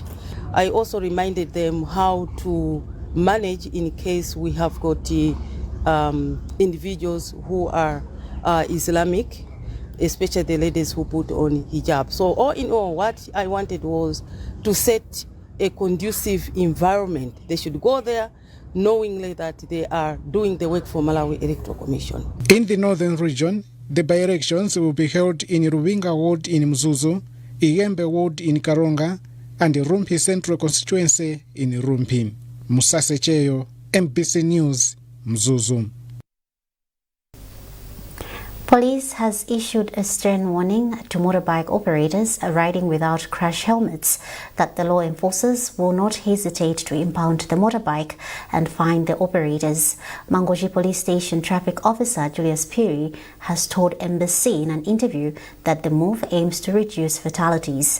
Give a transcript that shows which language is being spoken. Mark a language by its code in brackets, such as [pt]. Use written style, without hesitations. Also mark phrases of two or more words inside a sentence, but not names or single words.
[en] I also reminded them how to manage in case we have got individuals who are Islamic, especially the ladies who put on hijab. So all in all, what I wanted was to set a conducive environment. They should go there knowingly that they are doing the work for Malawi Electoral Commission. In the northern region, the by-elections will be held in Ruwinga Ward in Mzuzu, Iyembe Ward in Karonga, and Rumpi Central Constituency in Rumpi. Musase Cheyo, MBC News, Mzuzu. Police has issued a stern warning to motorbike operators riding without crash helmets that the law enforcers will not hesitate to impound the motorbike and fine the operators. Mangochi Police Station Traffic Officer Julius Piri has told Embassy in an interview that the move aims to reduce fatalities.